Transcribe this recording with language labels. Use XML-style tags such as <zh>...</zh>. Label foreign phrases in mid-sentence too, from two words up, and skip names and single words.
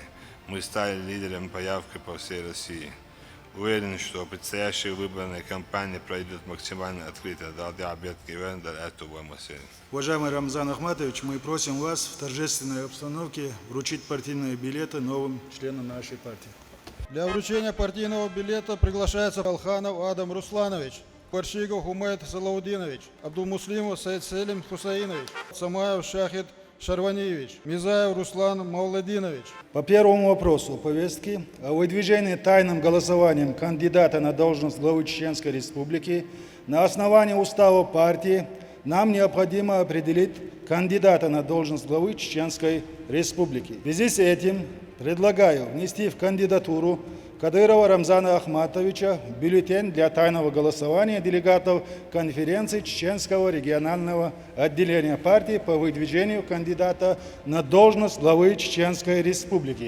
<ru>Мы стали лидером по явке по всей России. Уверен, что предстоящая выборная кампания пройдет максимально открыто. Уважаемый Рамзан Ахматович, мы просим вас в торжественной обстановке вручить партийные билеты новым членам нашей партии. Для вручения партийного билета приглашается Алханов Адам Русланович, Паршигов Умайт Салаудинович, Абдулмуслимов Саид Селим Хусаинович, Самаев Шахид Шарваниевич, Мизаев Руслан Мауладинович. По первому вопросу повестки о выдвижении тайным голосованием кандидата на должность главы Чеченской Республики на основании устава партии нам необходимо определить кандидата на должность главы Чеченской Республики. В связи с этим предлагаю внести в кандидатуру Кадырова Рамзана Ахматовича бюллетень для тайного голосования делегатов конференции Чеченского регионального отделения партии по выдвижению кандидата на должность главы Чеченской Республики.</ru>